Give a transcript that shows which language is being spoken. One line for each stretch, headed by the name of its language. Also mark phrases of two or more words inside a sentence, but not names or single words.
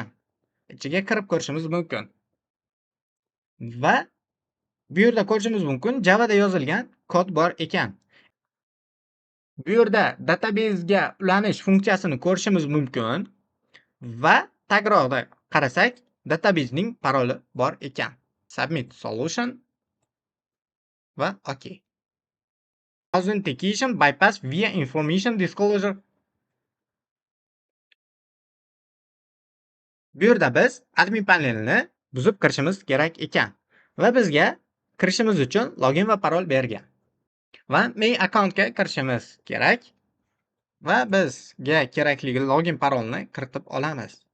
Uzbek: Ichiga kirib ko'rishimiz mumkin. Va bu yerda ko'rishimiz mumkin, Java da yozilgan kod bor ekan. Bu yerda database ga ulanish funksiyasini ko'rishimiz mumkin va tagroqda qarasak, databasening paroli bor ekan.
English: Submit solution va OK. Authentication bypass via information disclosure.
Uzbek: Bu yerda biz admin panelini buzib kirishimiz kerak ekan va bizga kirishimiz uchun login va parol bergan. Va main akkauntga kirishimiz kerak va bizga kerakli login parolni kiritib olamiz.